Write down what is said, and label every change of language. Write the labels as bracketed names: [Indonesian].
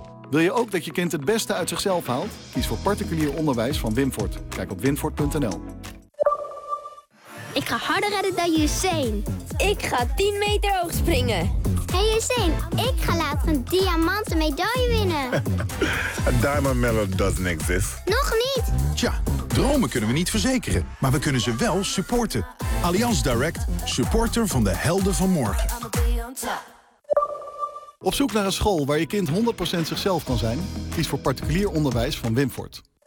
[Dutch] Wil je ook dat je kind het beste uit zichzelf haalt? Kies voor particulier onderwijs van Wimfort. Kijk op wimfort.nl. Ik ga harder redden dan Usain. Ik ga 10 meter hoog springen. Hey Usain, ik ga laat een diamanten medaille winnen. [English] A diamond medal doesn't exist. [Dutch] Nog niet. Tja, dromen kunnen we niet verzekeren, maar we kunnen ze wel supporten. Allianz Direct, supporter van de helden van morgen. Op zoek naar een school waar je kind 100% zichzelf kan zijn? Kies voor particulier onderwijs van Wimfort.